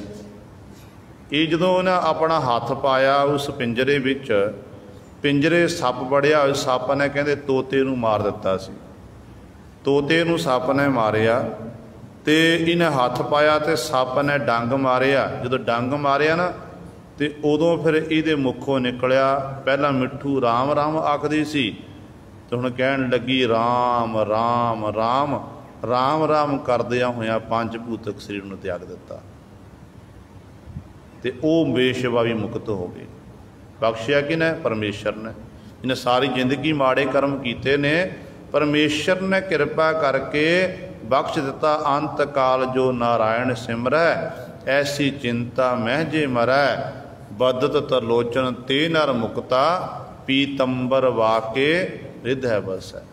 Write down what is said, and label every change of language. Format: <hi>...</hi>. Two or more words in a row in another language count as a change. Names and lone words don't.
<pa>ਯੇ ਜਦੋਂ ਉਨ੍ਹੇਂ ਅਪਣਾ ਹੱਥ ਪਾਇਆ ਉਸ ਪਿੰਜਰੇ ਵਿਚ, ਪਿੰਜਰੇ ਸੱਪ ਬੜਿਆ, ਸੱਪ ਨੇ ਕਹਿੰਦੇ ਤੋਤੇ ਨੂੰ ਮਾਰ ਦਿੱਤਾ ਸੀ। ਤੋਤੇ ਨੂੰ ਸੱਪ ਨੇ ਮਾਰਿਆ ਤੇ ਇਨ੍ਹੇਂ ਹੱਥ ਪਾਇਆ ਤੇ ਸੱਪ ਨੇ ਡੰਗ ਮਾਰਿਆ। ਜਦੋਂ ਡੰਗ ਮਾਰਿਆ ਨਾ ਤੇ ਉਦੋਂ ਫਿਰ ਇਹਦੇ ਮੁਖੋਂ ਨਿਕਲਿਆ, ਪਹਿਲਾ ਮਿੱਠੂ ਰਾਮ ਰਾਮ ਆਖਦੀ ਸੀ ਤੇ ਹੁਣ ਕਹਿਣ ਲੱਗੀ ਰਾਮ ਰਾਮ ਰਾਮ। ਰਾਮ ਰਾਮ ਕਰਦਿਆ ਹੋਇਆ ਪੰਚ ਭੂਤਕ ਸ਼ਰੀਰ ਨੂੰ ਤਿਆਗ ਦਿੱਤਾ ਤੇ ਓ ਬੇਸ਼ਵਾ ਭੀ ਮੁਕਤ ਹੋ ਗਈ। ਬਖ਼ਸ਼ਿਆ ਕਿਨੇ? ਪਰਮੇਸ਼ਵਰ ਨੇ। ਇਨ੍ਹੇਂ ਸਾਰੀ ਜ਼ਿੰਦਗੀ ਮਾੜੇ ਕਰਮ ਕੀਤੇ ਨੇ, ਪਰਮੇਸ਼ਵਰ ਨੇ ਕਿਰਪਾ ਕਰਕੇ ਬਖ਼ਸ਼ ਦਿੱਤਾ। ਅੰਤ ਕਾਲ ਜੋ ਨਾਰਾਇਣ ਸਿਮਰੈ, ਐਸੀ ਚਿੰਤਾ ਮਹਜੇ ਮਰੈ, ਬਦਤ ਤਰਲੋਚਨ ਤੇ ਨਰ ਮੁਕਤਾ, ਪੀਤੰਬਰ ਵਾਕੇ ਰਿਧ ਬਸ ਹੈ।</pa>